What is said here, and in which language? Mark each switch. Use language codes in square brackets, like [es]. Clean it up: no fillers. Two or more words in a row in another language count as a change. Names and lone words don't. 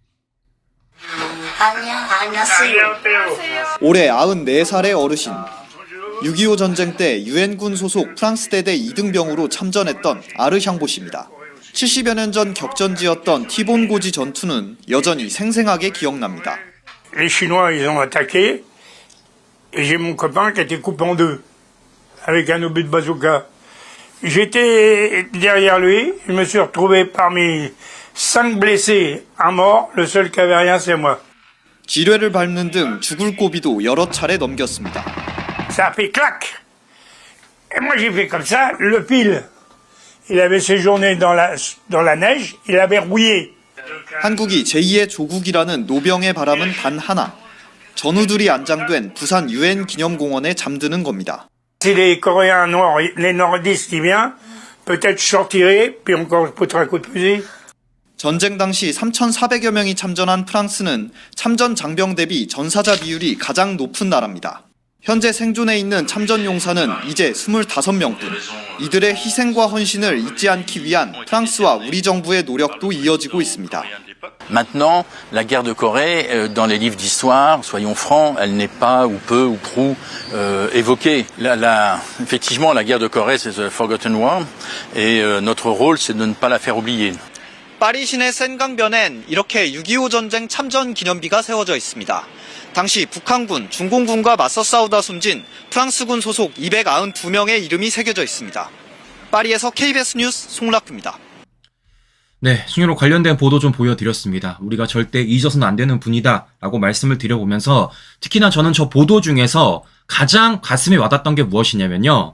[ko] 안녕하세요. 올해 94살의 어르신. 6.25 전쟁 때 유엔군 소속 프랑스 대대 2등병으로 참전했던 아르샹보 씨입니다. 70여 년 전 격전지였던 티본고지 전투는 여전히 생생하게 기억납니다. [fr] Les Chinois, ils ont attaqué et j'ai mon copain qui a été coupé en deux avec un obus de bazooka. J'étais derrière lui, je me suis retrouvé parmi 5 blessés, un mort, le seul qui avait rien c'est moi. [ko] 지뢰를 밟는 등 죽을 고비도 여러 차례 넘겼습니다. [fr] Ça a fait clac. Et moi j'ai fait comme ça, le pile. Il avait séjourné dans la neige, il avait rouillé. [ko] 한국이 제2의 조국이라는 노병의 바람은 단 하나. 전우들이 안장된 부산 유엔 기념공원에 잠드는 겁니다. [fr] Si les Coréens noirs, les nordistes qui viennent, peut-être je sortirai, puis encore je poutrerai un coup de fusil. [ko] 전쟁 당시 3,400여 명이 참전한 프랑스는 참전 장병 대비 전사자 비율이 가장 높은 나라입니다. 현재 생존해 있는 참전 용사는 이제 25명뿐. 이들의 희생과 헌신을 잊지 않기 위한 프랑스와 우리 정부의 노력도 이어지고 있습니다. [fr] Maintenant, la guerre de Corée, dans les livres d'histoire, soyons francs, elle n'est pas ou peu ou prou évoquée. Effectivement, la guerre de Corée, c'est [en] the Forgotten War, [fr] et notre rôle, c'est de ne pas la faire oublier. [ko] 파리 시내 센강변엔 이렇게 6.25 전쟁 참전 기념비가 세워져 있습니다. 당시 북한군, 중공군과 맞서 싸우다 숨진 프랑스군 소속 292명의 이름이 새겨져 있습니다. 파리에서 KBS 뉴스 송락규입니다. 네, 승유로 관련된 보도 좀 보여드렸습니다. 우리가 절대 잊어서는 안 되는 분이다 라고 말씀을 드려보면서 특히나 저는 저 보도 중에서 가장 가슴에 와닿았던 게 무엇이냐면요.